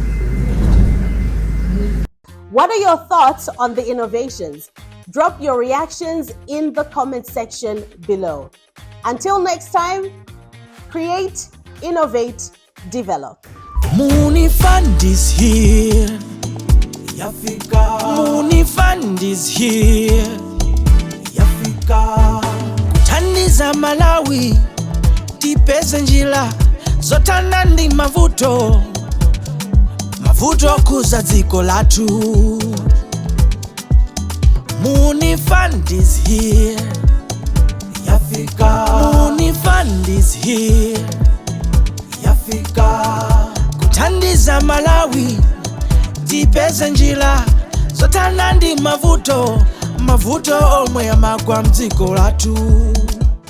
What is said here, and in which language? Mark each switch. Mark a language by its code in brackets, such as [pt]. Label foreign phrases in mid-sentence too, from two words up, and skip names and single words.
[en] What are your thoughts on the innovations? Drop your reactions in the comment section below. Until next time, create, innovate, develop. Muuni Fund is here. [ny] Yafika. [en] Muuni Fund is here. [ny] Yafika. Kuthandiza Malawi, tipeze njira zotana ndi mavuto kuza dziko lathu. [en] Muuni Fund is here. [ny] Yafika. [en] Muuni Fund is here. [ny] Yafika. Kuthandiza Malawi, tipeze njira zotana ndi mavuto omwe amagwa mdziko lathu.